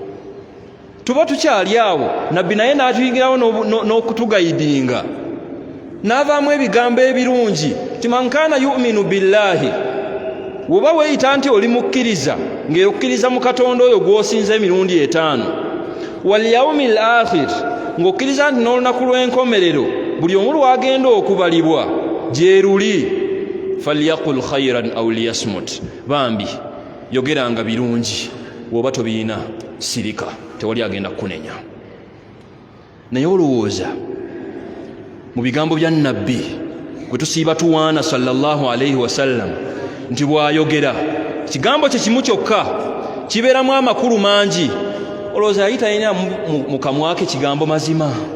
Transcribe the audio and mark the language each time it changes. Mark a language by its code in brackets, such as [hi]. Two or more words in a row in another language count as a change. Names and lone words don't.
[lg] Tuba tukyali awo, nabbi naye n'atuyingirawo n'okutugayidinga n'avaamu ebigambo ebirungi ti [ar] من كان يؤمن بالله, [lg] woba weeyita nti oli mukkiriza ng'okkiriza mu Katonda oyo gw'osinza emirundi 5, [ar] واليوم الآخر, [lg] ng'okkiriza nti n'olunaku lw'enkomerero buli omu lwagenda okubalibwa gye luli, [ar] فليقل خيرا أو ليصمت, [lg] bambi yogeranga birungi, woba tobiina sirika, tewali agenda kukunenya. Naye olowooza mu bigambo bya nabbi gwe tusiiba tuwaana [ar] صلى الله عليه وسلم [lg] nti bw'ayogera kigambo kye kimu kyokka kibeeramu amakulu mangi, olowooza yali talina mu kamwa ke kigambo mazima?